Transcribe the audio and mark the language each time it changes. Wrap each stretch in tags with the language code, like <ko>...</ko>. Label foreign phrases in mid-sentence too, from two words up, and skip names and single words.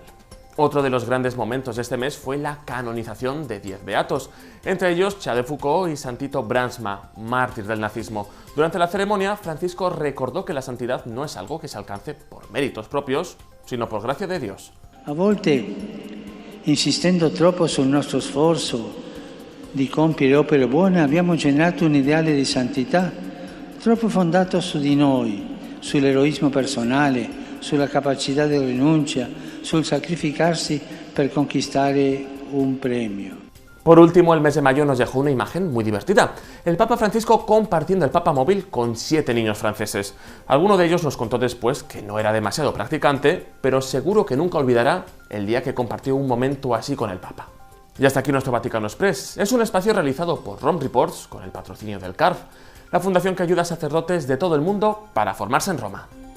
<es>Otro de los grandes momentos de este mes fue la canonización de 10 beatos, entre ellos Charles de Foucault y Santito Bransma, mártir del nazismo. Durante la ceremonia, Francisco recordó que la santidad no es algo que se alcance por méritos propios, sino por gracia de Dios.</es> <it>A volte, insistendo troppo sul nostro sforzo di compiere opere buone, abbiamo generato un ideale di santità troppo fondato su di noi, sull'eroismo personale, sulla capacità di rinuncia, sul sacrificarsi per conquistare un premio.</it> <es>Por último, el mes de mayo nos dejó una imagen muy divertida. El Papa Francisco compartiendo el Papa móvil con 7 niños franceses. Alguno de ellos nos contó después que no era demasiado practicante, pero seguro que nunca olvidará el día que compartió un momento así con el Papa. Y hasta aquí nuestro Vaticano Express. Es un espacio realizado por Rome Reports con el patrocinio del CARF, la fundación que ayuda a sacerdotes de todo el mundo para formarse en Roma.</es>